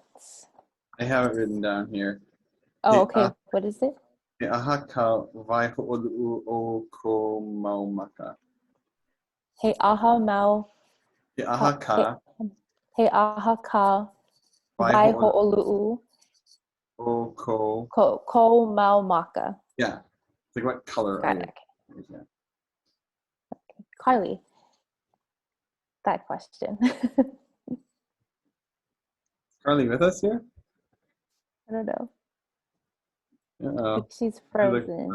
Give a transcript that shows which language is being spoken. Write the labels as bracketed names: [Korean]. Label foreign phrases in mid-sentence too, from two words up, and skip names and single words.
[English] I have it written down here. Oh, okay. What is it? [Hawaiian] He aha ka vai ho'olu'u o ko maumaka. He aha mau. He aha ka. He aha ka vai ho'olu'u o ko. Ko maumaka. [English] Yeah. It's like what color are you? Yeah. Carly, that question. Carly with us here? I don't know. Uh-oh. She's frozen.